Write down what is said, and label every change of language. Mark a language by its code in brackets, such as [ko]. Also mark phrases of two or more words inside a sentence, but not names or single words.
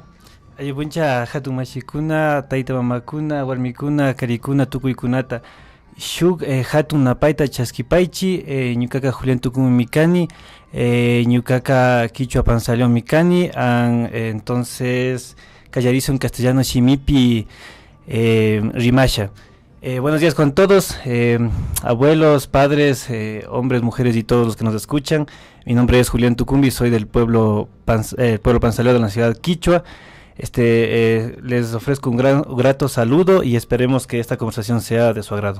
[qu] Ayubuncha hatun mashikuna, taita mamakuna, warmikuna, karikuna, tukuykunata. Shuk hatun napaita chaskipaichi, ñukaka Julián Tucumbi mikani, ñukaka Quichua Pansalón mikani, entonces callarizo [es] en castellano [qu] shimipi rimasha. [es] Buenos días con todos, abuelos, padres, hombres, mujeres y todos los que nos escuchan. Mi nombre es Julián Tucumbi, soy del pueblo Pansaleo de la ciudad Quichua. Les ofrezco un grato saludo y esperemos que esta conversación sea de su agrado.